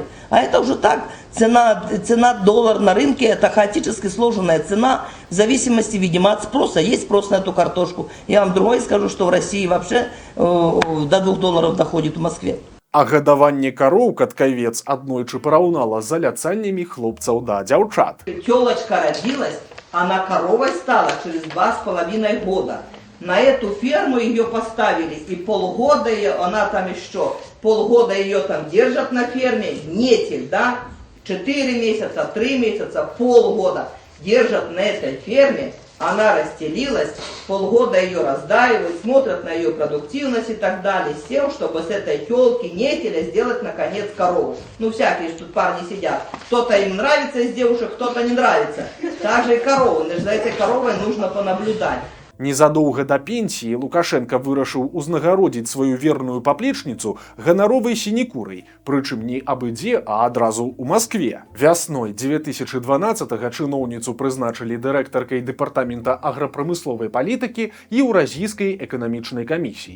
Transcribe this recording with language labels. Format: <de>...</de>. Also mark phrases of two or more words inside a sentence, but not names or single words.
<ru>А это уже так, цена доллар на рынке, это хаотически сложенная цена, в зависимости, видимо, от спроса. Есть спрос на эту картошку. Я вам другое скажу, что в России вообще до $2 доходит в Москве.</ru> <be>А гадаванне кароў Каткавец аднойчы параўнала з заляцаннямі хлопцаў да дзяўчат.</be> <ru>Тёлочка родилась, она коровой стала через 2,5 года. На эту ферму ее поставили, и полгода ее, она там еще, полгода ее там держат на ферме, нетель, да, 4 месяца, 3 месяца, полгода держат на этой ферме, она расстелилась, полгода ее раздаивают, смотрят на ее продуктивность и так далее, с тем, чтобы с этой тёлки, нетеля, сделать наконец корову. Ну, всякие тут парни сидят. Кто-то им нравится из девушек, кто-то не нравится. Так же и коровы. За этой коровой нужно понаблюдать.</ru> <be>Незадоўга да пенсіі Лукашенко вырашыў узнагародзіць сваю верную паплечніцу ганаровай сінекурай, прычым не абы-дзе, а адразу ў Маскве. Вясной 2012-га чыноўніцу прызначылі дырэктаркай дэпартамента аграпрамысловай палітыкі Еўразійскай эканамічнай камісіі.</be>